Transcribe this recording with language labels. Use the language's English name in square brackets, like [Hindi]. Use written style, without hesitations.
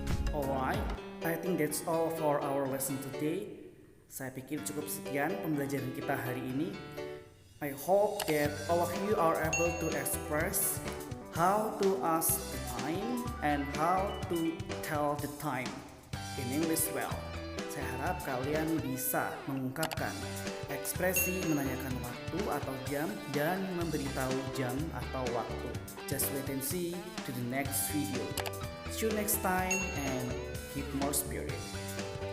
[English] Alright, I think that's all for our lesson today. [Indonesian] Saya pikir cukup sekian pembelajaran kita hari ini. [English] I hope that all of you are able to express how to ask the time and how to tell the time in English well. [Indonesian] Saya harap kalian bisa mengungkapkan ekspresi menanyakan waktu atau jam dan memberitahu jam atau waktu. [English] Just wait and see to the next video. See you next time and keep more spirit.